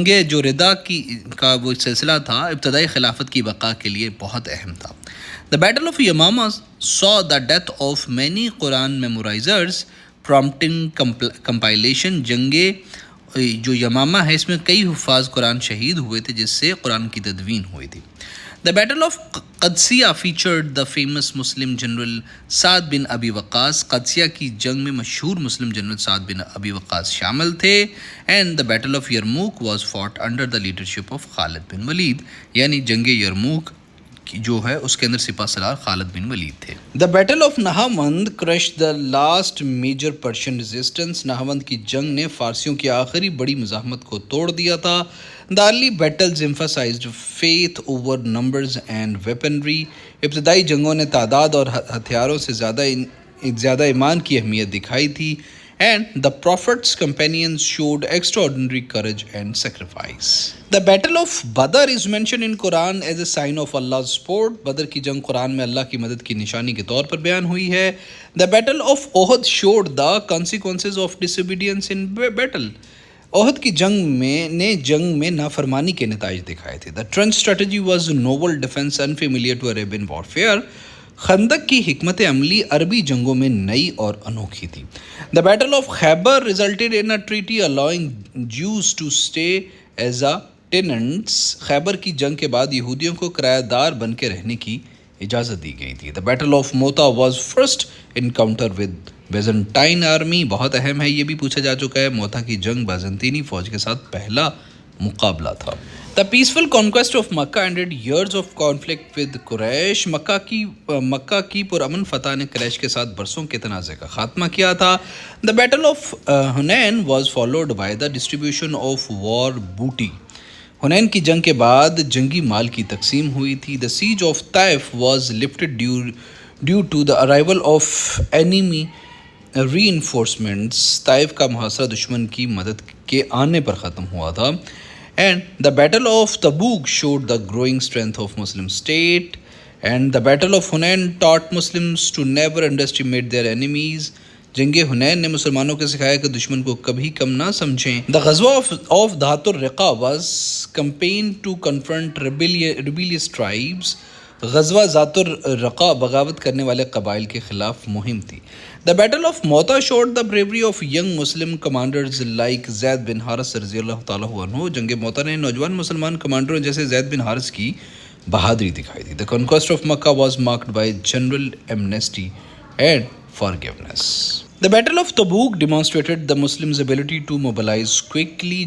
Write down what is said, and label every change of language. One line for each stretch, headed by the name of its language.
Urdu: جو ردا کا وہ سلسلہ تھا ابتدائی خلافت کی بقا کے لیے بہت اہم تھا.
English: The Battle of Yamama saw the death of many Quran memorizers, prompting compilation.
Urdu: جنگے جو یمامہ ہے اس میں کئی حفاظ قرآن شہید ہوئے تھے جس سے قرآن کی تدوین ہوئی تھی.
English: The Battle of Qadsiya featured the famous Muslim general Saad bin Abi Waqqas.
Urdu: قادسیہ کی جنگ میں مشہور مسلم جنرل سعد بن ابی وقاص شامل تھے.
English: And the Battle of Yarmouk was fought under the leadership of Khalid bin Walid.
Urdu: یعنی جنگ یرموک جو ہے اس کے اندر سپہ سالار خالد بن ولید تھے.
English: The Battle of Nahawand crushed the last major Persian resistance.
Urdu: Nahavand کی جنگ نے فارسیوں کی آخری بڑی مزاحمت کو توڑ دیا تھا.
English: The early battles emphasized faith over numbers and weaponry.
Urdu: ابتدائی جنگوں نے تعداد اور ہتھیاروں سے زیادہ ایمان کی اہمیت دکھائی تھی.
English: And the Prophet's companions showed extraordinary courage and sacrifice. The Battle of Badr is mentioned in Quran as a sign of Allah's support.
Urdu: بدر کی جنگ قرآن میں اللہ کی مدد کی نشانی کے طور پر بیان ہوئی ہے.
English: The Battle of Uhud showed the consequences of disobedience in battle.
Urdu: عہد کی جنگ میں نافرمانی کے نتائج دکھائے تھے.
English: The trench strategy was a novel defense unfamiliar to Arabian warfare.
Urdu: خندق کی حکمت عملی عربی جنگوں میں نئی اور انوکھی تھی.
English: The Battle of Khaybar resulted in a treaty allowing Jews to stay as a tenants.
Urdu: خیبر کی جنگ کے بعد یہودیوں کو کرایہ دار بن کے رہنے کی اجازت دی گئی تھی.
English: The Battle of Mota was first encounter with Byzantine army.
Urdu: بہت اہم ہے, یہ بھی پوچھا جا چکا ہے. موتا کی جنگ بازنطینی فوج کے ساتھ پہلا مقابلہ تھا.
English: The peaceful conquest of Makkah ended years of conflict with Quraysh.
Urdu: مکہ کی پرامن فتح نے قریش کے ساتھ برسوں کے تنازع کا خاتمہ کیا تھا.
English: The Battle of Hunain was followed by the distribution of war booty.
Urdu: حنین کی جنگ کے بعد جنگی مال کی تقسیم ہوئی تھی.
English: The siege of Taif was lifted due to the arrival of enemy reinforcements.
Urdu: Taif کا محاصرہ دشمن کی مدد کے آنے پر ختم ہوا تھا.
English: And the Battle of Tabuk showed the growing strength of Muslim state. And the Battle of Hunain taught Muslims to never underestimate their enemies.
Urdu: جنگ حنین نے مسلمانوں کو سکھایا کہ دشمن کو کبھی کم نہ سمجھیں.
English: The Ghazwa of Dhat al-Riqa was campaign to confront rebellious tribes.
Urdu: غزوہ ذات الرقا بغاوت کرنے والے قبائل کے خلاف مہم تھی.
English: The Battle of Mota showed the bravery of young Muslim commanders like Zaid bin Haris رضی اللہ تعالیٰ عنہ.
Urdu: جنگ موتا نے نوجوان مسلمان کمانڈروں جیسے زید بن حارث کی بہادری دکھائی تھی.
English: The conquest of Makkah was marked by general amnesty and forgiveness. The Battle of Tabuk demonstrated the Muslims' ability to mobilize quickly.